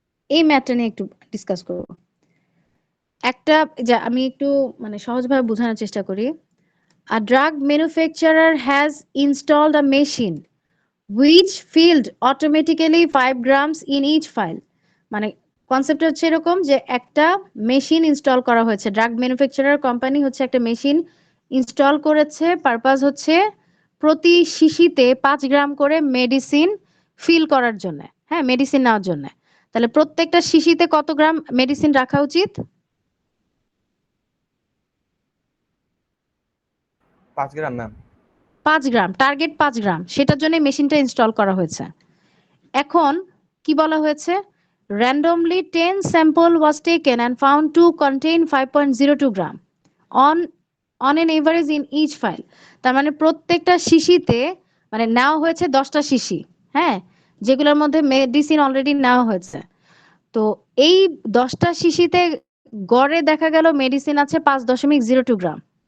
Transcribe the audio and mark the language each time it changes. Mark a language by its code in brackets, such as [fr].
[bn] এই ম্যাথটা নিয়ে একটু ডিসকাস করব। একটা যে আমি একটু মানে সহজভাবে বোঝানোর চেষ্টা করি। [en] A drug manufacturer has installed a machine which filled automatically 5 grams in each file. [bn] মানে কনসেপ্ট হচ্ছে এরকম যে একটা মেশিন ইনস্টল করা হয়েছে, ড্রাগ ম্যানুফ্যাকচারার কোম্পানি হচ্ছে একটা মেশিন ইনস্টল করেছে। পারপাস হচ্ছে প্রতি শিশিতে 5 গ্রাম করে মেডিসিন ফিল করার জন্য, হ্যাঁ মেডিসিন নেওয়ার জন্য। তাহলে প্রত্যেকটা শিশিতে কত গ্রাম মেডিসিন রাখা উচিত? 5 গ্রাম ম্যাম। 5 গ্রাম, টার্গেট 5 গ্রাম, সেটার জন্য মেশিনটা ইনস্টল করা হয়েছে। এখন কি বলা হয়েছে, [en] randomly 10 sample was taken and found to contain 5.02 gram on an average in each file. [bn] তার মানে প্রত্যেকটা শিশিতে মানে নেওয়া হয়েছে 10টা শিশি, হ্যাঁ যেগুলোর মধ্যে মেডিসিন অলরেডি নেওয়া হয়েছে। তো এই 10টা শিশিতে গড়ে দেখা গেল মেডিসিন আছে 5.02 গ্রাম।